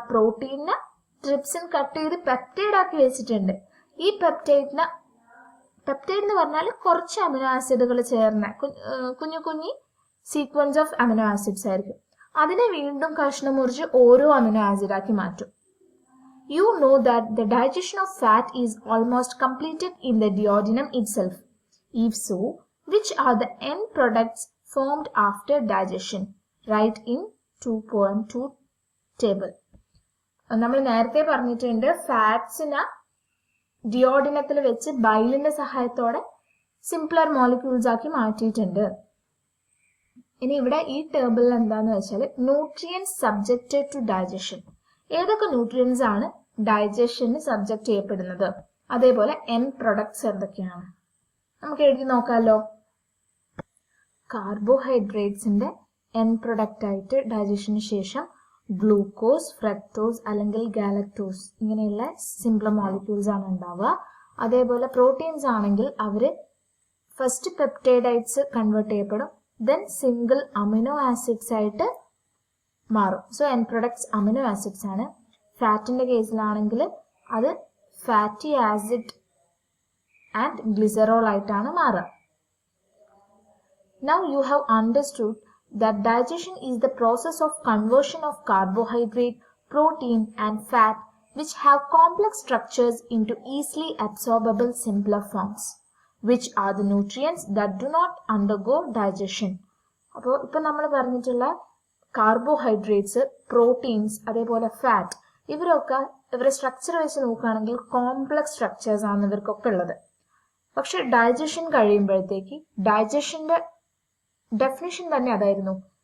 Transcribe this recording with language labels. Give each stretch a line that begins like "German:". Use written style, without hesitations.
Malayalam: പ്രോട്ടീനിനെ trypsin cut ചെയ്ത് peptide ആക്കി വെച്ചിട്ടുണ്ട്. ഈ പെപ്റ്റൈഡ് എന്ന് പറഞ്ഞാൽ കുറച്ച് അമിനോ ആസിഡുകൾ ചേർന്ന കുഞ്ഞു കുഞ്ഞി
English: sequence of amino acids
Malayalam: ആയിരിക്കും. അതിനെ വീണ്ടും കഷ്ണം മുറിച്ച് ഓരോ അമിനോ ആസിഡാക്കി മാറ്റും.
English: You know that the digestion of fat is almost completed in the duodenum itself. If so, which are the end products formed after digestion? Write in 2.2 table.
Malayalam: നമ്മൾ നേരത്തെ പറഞ്ഞിട്ടുണ്ട് ഫാറ്റ്സിനെ ഡിയോഡിനത്തിൽ വെച്ച് ബൈലിന്റെ സഹായത്തോടെ സിംപ്ലർ മോളിക്യൂൾസ് ആക്കി മാറ്റിയിട്ടുണ്ട്. ഇനി ഇവിടെ ഈ ടേബിളിൽ എന്താന്ന് വെച്ചാൽ
English: Nutrients subjected to digestion.
Malayalam: ഏതൊക്കെ ന്യൂട്രിയൻസ് ആണ് ഡൈജഷന് സബ്ജക്ട് ചെയ്യപ്പെടുന്നത്, അതേപോലെ എൻഡ് പ്രൊഡക്ട്സ് എന്തൊക്കെയാണ് നമുക്ക് എഴുതി നോക്കാമല്ലോ. കാർബോഹൈഡ്രേറ്റ്സിന്റെ എൻഡ് പ്രൊഡക്റ്റ് ആയിട്ട് ഡൈജഷന് ശേഷം ഗ്ലൂക്കോസ്, ഫ്രക്ടോസ് അല്ലെങ്കിൽ ഗാലക്ടോസ് ഇങ്ങനെയുള്ള സിംപ്ലർ മോളിക്യൂൾസ് ആണ് ഉണ്ടാവുക. അതേപോലെ പ്രോട്ടീൻസ് ആണെങ്കിൽ അവര് ഫസ്റ്റ് പെപ്റ്റൈഡൈറ്റ്സ് കൺവേർട്ട് ചെയ്യപ്പെടും, ദെൻ സിംഗിൾ അമിനോ ആസിഡ്സ് ആയിട്ട് മാറും. So end products amino acids ആണ്. ഫാറ്റിന്റെ കേസിലാണെങ്കിൽ അത് ഫാറ്റി ആസിഡ് ആൻഡ് ഗ്ലിസറോൾ ആയിട്ടാണ് മാറുക.
English: Now you have understood that digestion is the process of conversion of carbohydrate, protein and fat which have complex structures into easily absorbable simpler forms, which are the nutrients that do not undergo digestion.
Malayalam: അപ്പോൾ ഇപ്പൊ നമ്മൾ പറഞ്ഞിട്ടുള്ള carbohydrates, proteins, അതേപോലെ fat, ഇവരുടെ structure വെച്ച് നോക്കുകയാണെങ്കിൽ complex structures ആണ് ഇവർക്കൊക്കെ ഉള്ളത്. പക്ഷെ ഡൈജഷൻ കഴിയുമ്പോഴത്തേക്ക് ഡൈജഷന്റെ ഡെഫിനിഷൻ തന്നെ അതായിരുന്നു.